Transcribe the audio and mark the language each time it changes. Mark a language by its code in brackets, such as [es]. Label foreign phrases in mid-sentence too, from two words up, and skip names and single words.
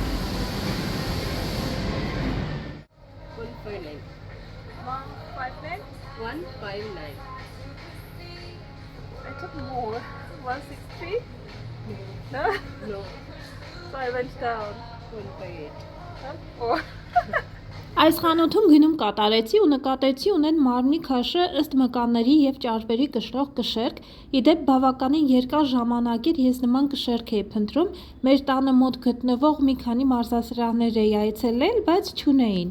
[en] 159. I took more. 160? No? No, So I went down. 158. Oh. [hy] Այս խանութում գնում կատարեցի ու նկատեցի ունեն մարմնի քաշը ըստ մկանների և ճարպերի կշռող կշերք, իդեպ բավականին երկար ժամանակիր ես նման կշերք էի փնտրում, մեր տանը մոտ գտնվող մի քանի մարզասրահներ էի այցելել, բայց չունեին։